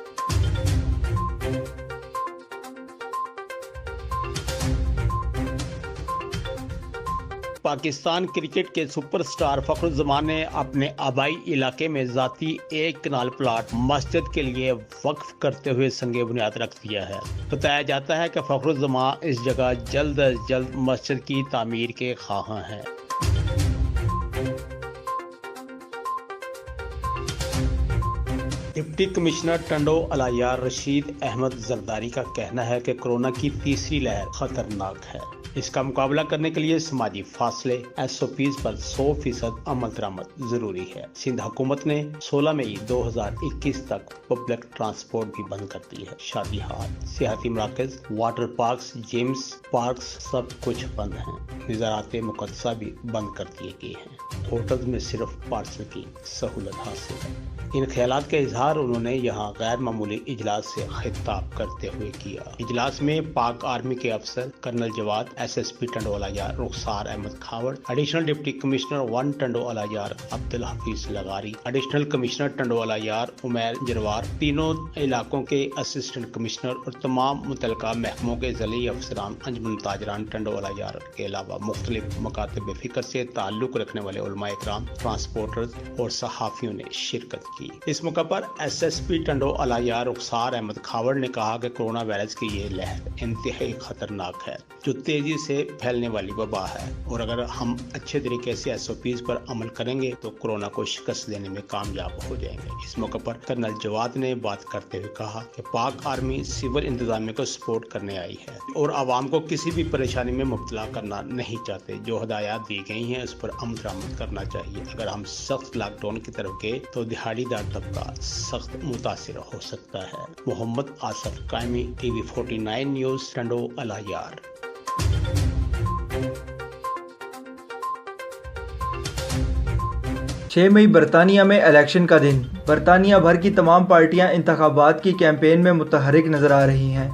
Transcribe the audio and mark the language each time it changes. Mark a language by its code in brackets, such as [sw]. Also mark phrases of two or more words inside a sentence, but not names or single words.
[ur] پاکستان کرکٹ کے سپرسٹار فخر زمان نے اپنے آبائی علاقے میں ذاتی ایک کنال پلاٹ مسجد کے لیے وقف کرتے ہوئے سنگِ بنیاد رکھ دیا ہے. بتایا جاتا ہے کہ فخر زمان اس جگہ جلد از جلد مسجد کی تعمیر کے خواہاں ہیں. [en] Deputy Commissioner [ur] ٹنڈو الہ یار رشید احمد زرداری کا کہنا ہے کہ کورونا کی تیسری لہر خطرناک ہے. اس کا مقابلہ کرنے کے لیے سماجی فاصلے SOPs پر 100% عمل درآمد ضروری ہے. سندھ حکومت نے 16 مئی 2021 تک [en] public transport [ur] بھی بند کر دی ہے. شادی ہال، سیاحتی مراکز, [en] water parks, gyms, parks [ur] سب کچھ بند ہیں. نظاراتِ مقدسہ بھی بند کر دیے گئے ہیں. ہوٹل میں صرف پارسل کی سہولت حاصل ہے. ان خیالات کا اظہار انہوں نے یہاں غیر معمولی اجلاس سے خطاب کرتے ہوئے کیا. اجلاس میں پاک آرمی کے افسر کرنل جواد, SSP ٹنڈو الہ یار رخسار احمد کھاوڑ, [en] Additional Deputy Commissioner [ur] 1 ٹنڈو الہ یار عبدالحفیظ لغاری, [en] Additional Commissioner [ur] ٹنڈو الہ یار عمیر زرور, تینوں علاقوں کے [en] Assistant Commissioner [ur] اور تمام متعلقہ محکموں کے ضلعی افسران، انجمن تاجران ٹنڈو الہ یار کے علاوہ مختلف مکاتبِ فکر سے تعلق رکھنے والے علمائے کرام، ٹرانسپورٹرز اور صحافیوں نے شرکت کی. اس موقع پر SSP ٹنڈو الہ یار رخسار احمد کھاوڑ نے کہا کہ کورونا وائرس کی یہ لہر انتہائی خطرناک ہے جو تیزی سے پھیلنے والی وبا ہے اور اگر ہم اچھے طریقے سے SOPs پر عمل کریں گے تو کورونا کو شکست دینے میں کامیاب ہو جائیں گے. اس موقع پر کرنل جواد نے بات کرتے ہوئے کہا کہ پاک آرمی سول انتظامیہ کو سپورٹ کرنے آئی ہے اور عوام کو کسی بھی پریشانی میں مبتلا کرنا نہیں چاہتے. جو ہدایات دی گئی ہیں اس پر عمل درآمد کرنا چاہیے۔ اگر ہم سخت لاک ڈاؤن کی طرف گئے تو دیہاڑی دار طبقہ سخت متاثر ہو سکتا ہے. محمد آصف قائمی, TV 49 نیوز، ٹنڈو الہ یار. 6 مئی برطانیہ میں الیکشن کا دن. برطانیہ بھر کی تمام پارٹیاں انتخابات کی کیمپین میں متحرک نظر آ رہی ہیں.